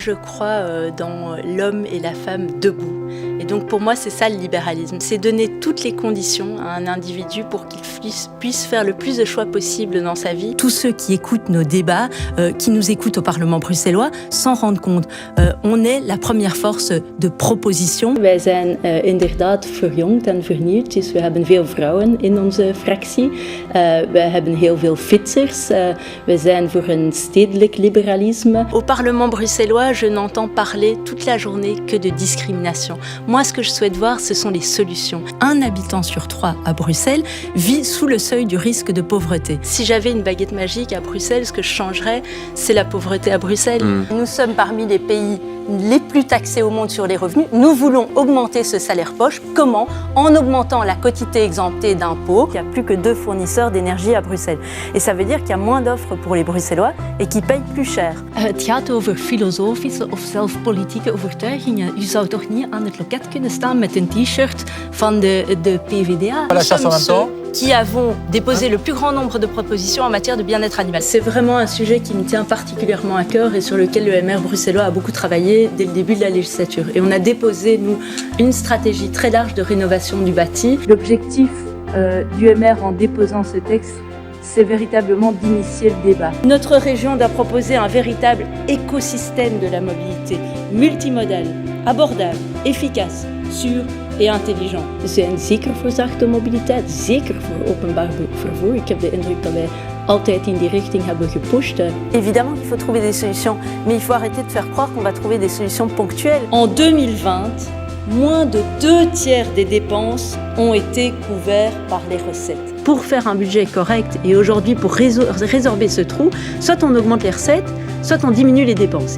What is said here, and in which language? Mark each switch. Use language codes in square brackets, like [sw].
[fr] je crois dans l'homme et la femme debout. Et donc pour moi, c'est ça le libéralisme. C'est donner toutes les conditions à un individu pour qu'il puisse faire le plus de choix possible dans sa vie. Tous ceux qui écoutent nos débats, qui nous écoutent au Parlement bruxellois, s'en rendent compte. On est la première force de proposition. [nl] Wij zijn inderdaad verjongd en vernieuwd. Dus we hebben veel vrouwen in onze fractie. We hebben heel veel fietsers. We zijn voor een stedelijk liberalisme. [fr] Au Parlement bruxellois, je n'entends parler toute la journée que de discrimination. Moi, ce que je souhaite voir, ce sont les solutions. Un habitant sur 3 à Bruxelles vit sous le seuil du risque de pauvreté. Si j'avais une baguette magique à Bruxelles, ce que je changerais, c'est la pauvreté à Bruxelles. Nous sommes parmi les pays les plus taxés au monde sur les revenus. Nous voulons augmenter ce salaire poche. Comment? En augmentant la quotité exemptée d'impôts. Il n'y a plus que 2 fournisseurs d'énergie à Bruxelles. Et ça veut dire qu'il y a moins d'offres pour les Bruxellois et qui payent plus cher. [nl] Het gaat over filosofische of zelfs politieke overtuigingen. U zou toch niet aan het loket kunnen staan met een t-shirt van de PVDA? [fr] La chasse en même temps. Qui avons déposé le plus grand nombre de propositions en matière de bien-être animal. C'est vraiment un sujet qui me tient particulièrement à cœur et sur lequel le MR bruxellois a beaucoup travaillé dès le début de la législature. Et on a déposé, nous, une stratégie très large de rénovation du bâti. L'objectif du MR en déposant ce texte, c'est véritablement d'initier le débat. Notre région doit proposer un véritable écosystème de la mobilité, multimodal, abordable, efficace, sûr et intelligent. [nl] We zijn zeker voor zachte mobiliteit, zeker voor openbaar vervoer. Ik heb de indruk dat wij altijd in die richting hebben gepusht. [fr] Évidemment qu'il faut trouver des solutions, mais il faut arrêter de faire croire qu'on va trouver des solutions ponctuelles. En 2020, moins de 2/3 des dépenses ont été couverts par les recettes. Pour faire un budget correct et aujourd'hui pour résorber ce trou, soit on augmente les recettes, soit on diminue les dépenses.